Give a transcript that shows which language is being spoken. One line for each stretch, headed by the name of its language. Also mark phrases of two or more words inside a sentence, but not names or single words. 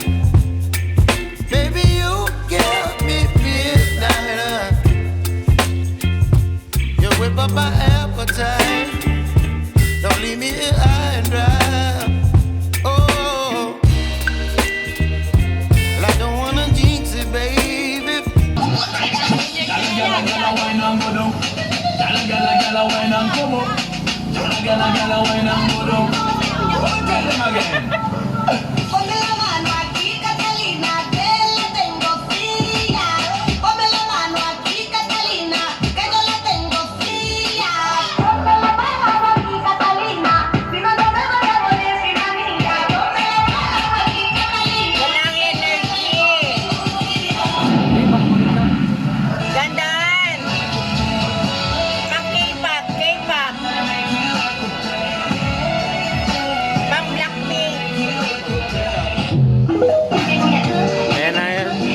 English: Baby, you give me midnight. You whip up my appetite. Don't leave me here high and dry. Oh, well, I don't wanna jinx it, baby.
Spanish: Ponme la mano aquí, Catalina, que la tengo fría. Ponme la mano aquí, Catalina, que yo la tengo fría. Ponme la mano aquí, Catalina, si no te voy a poner sin amiga. Ponme la mano aquí, Catalina.
Filipino: Walang energy. Gandaan. Pang K-pop. Pang Blackpink. Ayan na yan.